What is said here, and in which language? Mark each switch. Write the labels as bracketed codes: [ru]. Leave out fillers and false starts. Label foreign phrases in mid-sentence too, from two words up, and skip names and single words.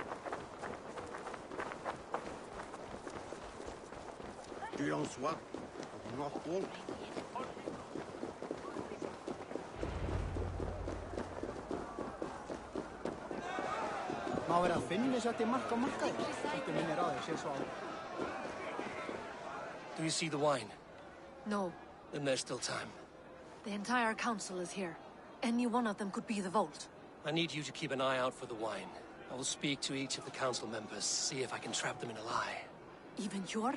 [is] Tu en sois. Má vera að finni sér mark á markaði. Þetta minnir á þig, sé svo á. [en] Do you see the wine? No. Then there's still time. The entire council is here. Any one of them could be the vault. I need you to keep an eye out for the wine. I will speak to each of the council members, see if I can trap them in a lie. Even Hjor?